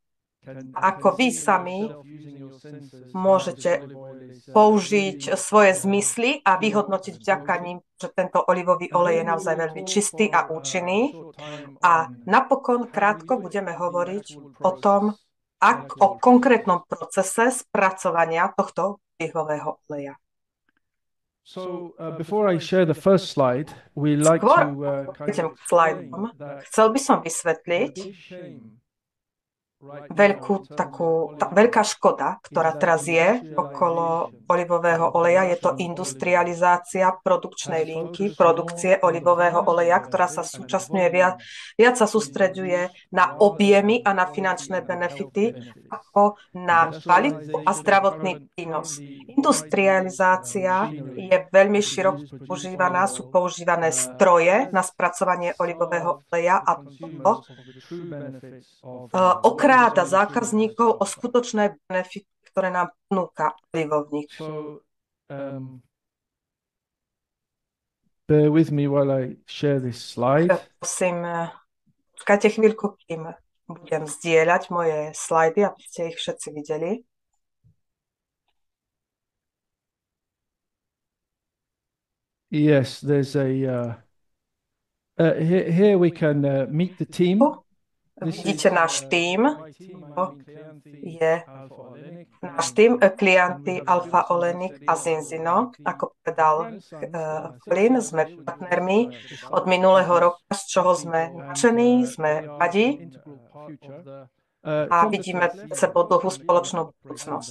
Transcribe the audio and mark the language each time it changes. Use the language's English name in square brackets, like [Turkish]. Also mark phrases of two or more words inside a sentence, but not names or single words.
[Slovak] Ako vy sami môžete použiť svoje zmysly a vyhodnotiť vďaka nim, že tento olivový olej je naozaj veľmi čistý a účinný. A napokon krátko budeme hovoriť o tom, o konkrétnom procese spracovania tohto olivového oleja. [English] Before I share the first slide, we like to [Slovak] chcel by som vysvetliť, veľká škoda, ktorá teraz je okolo olivového oleja. Je to industrializácia produkčnej linky, produkcie olivového oleja, ktorá sa súčasňuje viac sa sústreďuje na objemy a na finančné benefity ako na kvalitu a zdravotný prínos. Industrializácia je veľmi široko používaná, sú používané stroje na spracovanie olivového oleja a to okráda zákazníkov o skutočné benefity, ktoré nám ponúka olivovník. [English] Bear with me while I share this slide. [Slovak] Prosím, čakajte chvíľku, kým budem zdieľať moje slajdy, aby ste ich všetci videli. [English] Yes, there's here we can meet the team. [Slovak] Vidíte náš tým. Je náš tým Klianty, Alfa Olenik a Zinzino. Ako povedal Colin, sme partnermi od minulého roka, z čoho sme nadšení, sme radi a vidíme pred sebou dlhú spoločnú budúcnosť.